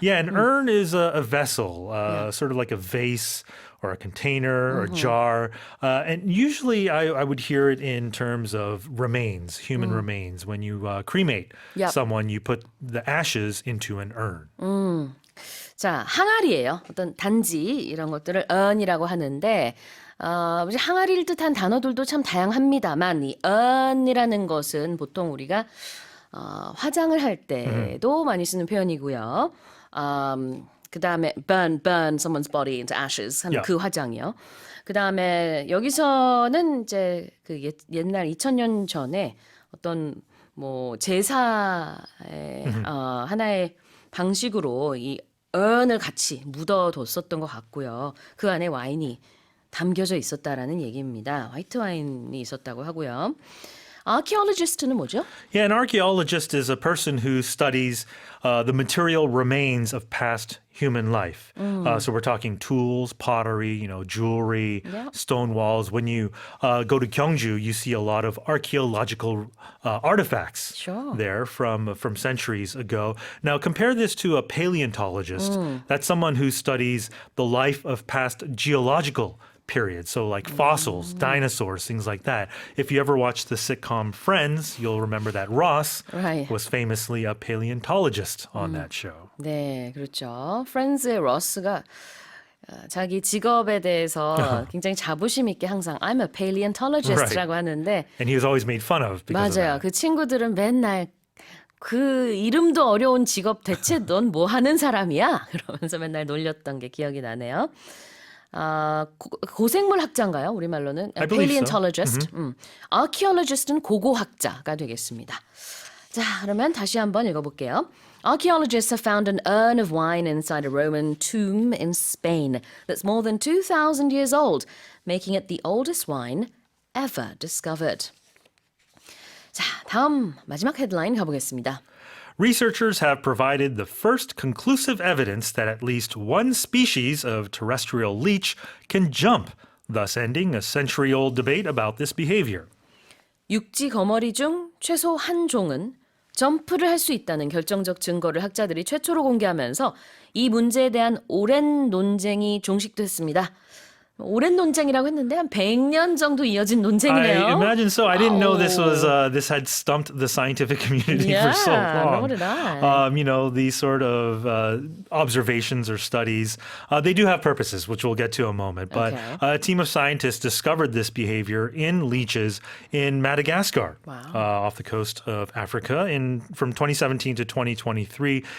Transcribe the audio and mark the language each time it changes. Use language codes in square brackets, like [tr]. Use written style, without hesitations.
[en] An urn is a vessel, sort of like a vase or a container or a jar. And usually I would hear it in terms of remains, human remains. When you cremate someone, you put the ashes into an urn. [ko] 자, 항아리예요. 어떤 단지 이런 것들을 urn이라고 하는데 이제 항아리를 뜻한 단어들도 참 다양합니다만 이 urn이라는 것은 보통 우리가 화장을 할 때도 많이 쓰는 표현이고요. 그 다음에 [en] burn someone's body into ashes [ko] 하는 그 화장이요. 그 다음에 여기서는 이제 그 옛날 2000년 전에 어떤 뭐 제사의 하나의 방식으로 이 urn을 같이 묻어뒀었던 것 같고요. 그 안에 와인이 담겨져 있었다라는 얘기입니다. 화이트 와인이 있었다고 하고요. Archaeologist는 뭐죠? [en] Yeah, an archaeologist is a person who studies the material remains of past human life. So we're talking tools, pottery, jewelry, stone walls. When you go to Gyeongju, you see a lot of archaeological artifacts there from centuries ago. Now compare this to a paleontologist. That's someone who studies the life of past geological period. So like fossils, dinosaurs, things like that. If you ever watched the sitcom Friends, you'll remember that Ross was famously a paleontologist on that show. [ko] 네, 그렇죠. 프렌즈의 러스가 자기 직업에 대해서 굉장히 자부심 있게 항상 [en] I'm a paleontologist [ko] 라고 하는데 [en] And he was always made fun of because [ko] 맞아요. [en] of that. [ko] 그 친구들은 맨날 그 이름도 어려운 직업 대체 넌 뭐 하는 사람이야? 그러면서 맨날 놀렸던 게 기억이 나네요. 고생물 학자인가요? 우리말로는 [en] I believe so. paleontologist. [ko] archaeologist는 고고학자가 되겠습니다. 자, 그러면 다시 한번 읽어볼게요. [en] Archaeologists have found an urn of wine inside a Roman tomb in Spain that's more than 2,000 years old, making it the oldest wine ever discovered. [ko] 자, 다음 마지막 헤드라인 가보겠습니다. [en] Researchers have provided the first conclusive evidence that at least one species of terrestrial leech can jump, thus ending a century-old debate about this behavior. [ko] 육지 거머리 중 최소 한 종은 점프를 할 수 있다는 결정적 증거를 학자들이 최초로 공개하면서 이 문제에 대한 오랜 논쟁이 종식됐습니다. 오랜 논쟁이라고 했는데 한 100년 정도 이어진 논쟁이네요. [en] I imagine so. I didn't know this had stumped the scientific community for so long. nor did I. These sort of observations or studies, they do have purposes, which we'll get to in a moment. But a team of scientists discovered this behavior in leeches in Madagascar, off the coast of Africa, from 2017 to 2023.